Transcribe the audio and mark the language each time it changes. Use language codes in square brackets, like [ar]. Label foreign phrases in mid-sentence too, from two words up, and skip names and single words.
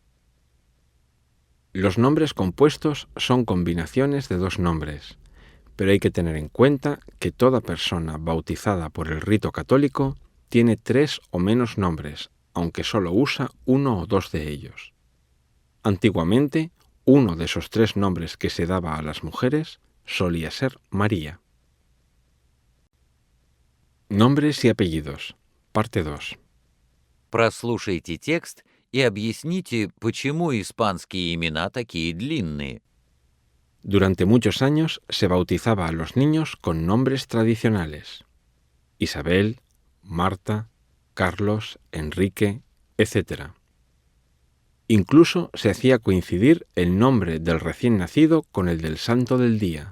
[es] Los nombres compuestos son combinaciones de dos nombres, pero hay que tener en cuenta que toda persona bautizada por el rito católico tiene 3 o menos nombres, aunque solo usa uno o dos de ellos. Antiguamente, uno de esos 3 nombres que se daba a las mujeres solía ser María. Nombres y apellidos. Parte 2. [ru] Прослушайте текст и объясните, почему испанские имена такие длинные. [es] Durante muchos años se bautizaba a los niños con nombres tradicionales: Isabel, Marta, Carlos, Enrique, etc. Incluso se hacía coincidir el nombre del recién nacido con el del santo del día.